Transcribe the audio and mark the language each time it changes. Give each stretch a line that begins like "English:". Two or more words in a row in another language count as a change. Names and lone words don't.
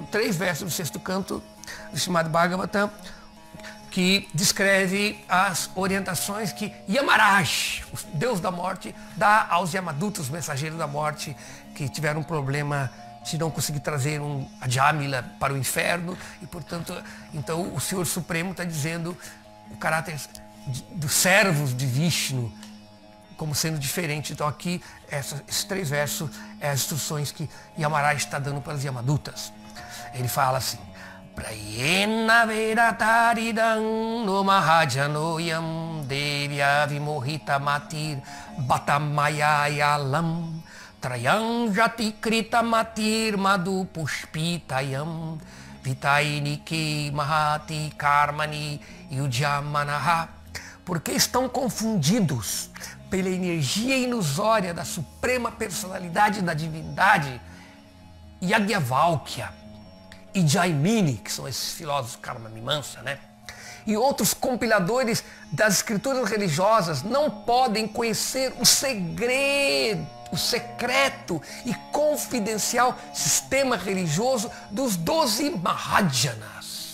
Portuguese: 3 versos do 6º canto do Srimad Bhagavatam, que descreve as orientações que Yamaraj, o Deus da morte, dá aos Yamadutas, os mensageiros da morte, que tiveram um problema de não conseguir trazer um Ajamila para o inferno, e portanto, então o Senhor Supremo está dizendo o caráter dos servos de Vishnu como sendo diferente. Então aqui, esses 3 versos, é as instruções que Yamaraj está dando para os Yamadutas. Ele fala assim:
Sanskrit: Prayena Verataridan no Mahajanoyam Devya Vimohita Matir Batamayayalam Trayam Jati Krita Matir Madhu Pushpitayam Vitainiki Mahati Karmani Yujamanaha.
Portuguese: Porque estão confundidos pela energia ilusória da suprema personalidade da divindade Yagyavalkya e Jaimini, que são esses filósofos Karma Mimamsa, né? E outros compiladores das escrituras religiosas não podem conhecer o segredo, o secreto e confidencial sistema religioso dos 12 Mahajanas.